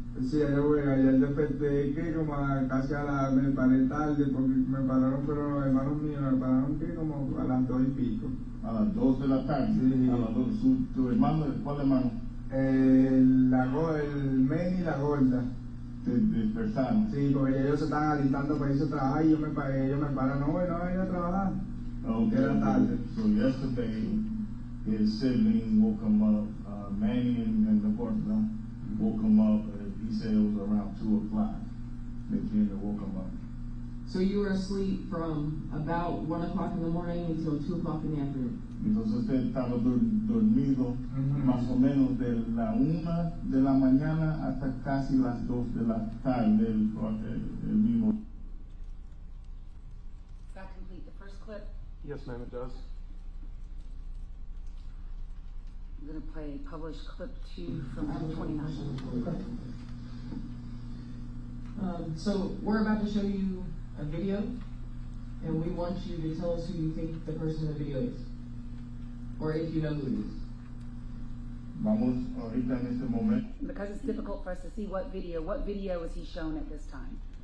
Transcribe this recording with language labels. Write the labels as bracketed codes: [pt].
[es] Sí, ayer desperté que como casi me paré tarde porque me pararon, pero los hermanos míos me pararon que como a las 2 y pico. A las 2 de la tarde. Sí. A las 2. ¿Tu hermano? ¿Cuál hermano? El men y la gorda. Te despertaron. Sí, porque ellos se estaban alistando para irse a trabajar y ellos me pararon, no voy a ir a trabajar. [en] Okay. [es] Era tarde. [en] So yesterday, his sibling woke him up. Manny and the gorda woke him up. He said it was around 2 o'clock. They came and woke him up. So you were asleep from about 1 o'clock in the morning until 2 o'clock in the afternoon? [es] Entonces usted estaba dormido más o menos de la 1 de la mañana hasta casi las 2 de la tarde el mismo. [en] Does that complete the first clip? Yes, ma'am, it does. I'm gonna play published clip 2 from 29. So we're about to show you a video, and we want you to tell us who you think the person in the video is, or if you know who it is. [es] Vamos ahorita en este momento. [en] Because it's difficult for us to see what video was he shown at this time?